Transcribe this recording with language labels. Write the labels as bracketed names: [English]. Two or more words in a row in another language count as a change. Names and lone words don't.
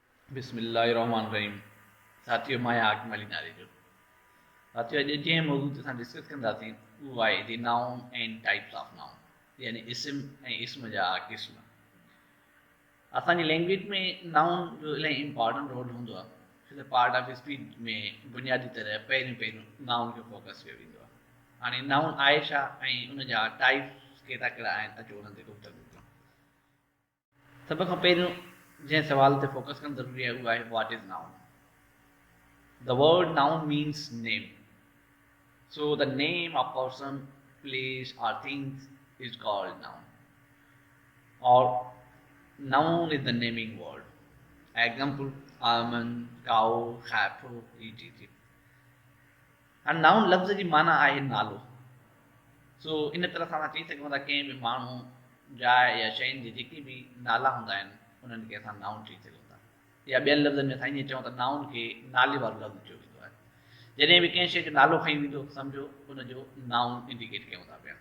[Sindhi] बिस्मिल्लाहिर्रहमानिर्रहीम। साथियों, मां आहियां आकिब अली नाले जो। साथियों, अॼु जंहिं मौज़ू ते असां डिस्कस कंदासीं उहो आहे [English] the noun and types of noun, [Sindhi] यानी इस्म ऐं इस्म जा क़िस्म। असांजी लैंग्वेज में नाउन जो इलाही [English] important role [Sindhi] हूंदो आहे, छो त [English] part of speech [Sindhi] में बुनियादी तरह पहिरियों पहिरियों नाउन खे फोकस कयो वेंदो आहे। हाणे नाउन आहे छा ऐं उन जा टाइप्स कहिड़ा कहिड़ा आहिनि, अचो उन्हनि ते गुफ़्तगू कयूं। सभ खां पहिरियों जंहिं सवाल ते फोकस करणु ज़रूरी आहे उहो आहे [English] what is noun. The word noun means name. So the name of person, place or things is called noun. Or noun is the naming word. Example, almond, cow, apple, etc. And noun [Sindhi] लफ़्ज़ जी माना आहे नालो। सो इन तरह सां असां चई सघूं था कंहिं बि माण्हू, जाइ या शयुनि जे जेके बि नाला हूंदा आहिनि उन्हनि खे असां नाउन चई सघूं था। या ॿियनि लफ़्ज़नि में असां ईअं चऊं त नाउन खे नाले वारो लफ़्ज़ चयो वेंदो आहे। जॾहिं बि कंहिं शइ जो नालो खई वेंदो सम्झो उनजो [English] noun indicate [Sindhi] कयूं था पिया।